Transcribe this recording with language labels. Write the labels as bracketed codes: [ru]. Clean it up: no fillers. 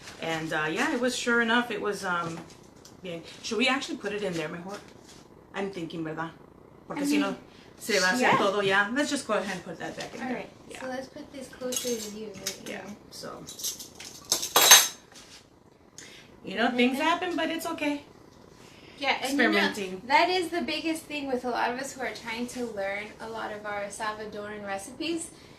[en] And it was, sure enough, it was, should we actually put it in there mejor? I'm thinking, ¿verdad? [es] Porque si no, se va a hacer todo ya. [en] Let's just go ahead and put that back in there. Alright, so let's put this closer to you. Right so. Things happen, but it's okay. Yeah, and experimenting. That is the biggest thing with a lot of us who are trying to learn a lot of our Salvadoran recipes.